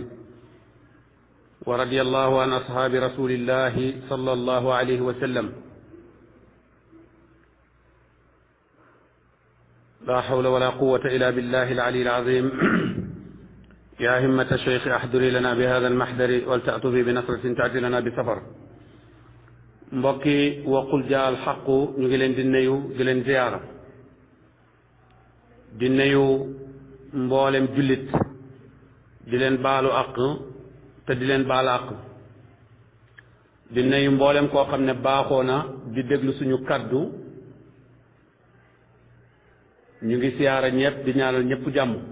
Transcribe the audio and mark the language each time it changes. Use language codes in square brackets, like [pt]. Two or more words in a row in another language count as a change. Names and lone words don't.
[ar] ورضي الله عن أصحاب رسول الله صلى الله عليه وسلم. لا حول ولا قوة إلا بالله العلي العظيم. يا همة الشيخ أحضري لنا بهذا المحضر ولتأتوا بنصرة تأتي لنا بسفر. [wo] mbokki waqul jaal xaqu ñu ngi leen di nuyu di leen ziyaara di nuyu mboolem jullit di leen baalu àq te di leen baal àq di nuyu mboolem koo xam ne baaxoo na di déglu suñu kaddu ñu ngi siyaara ñëpp di ñaanal ñëpp jàmm.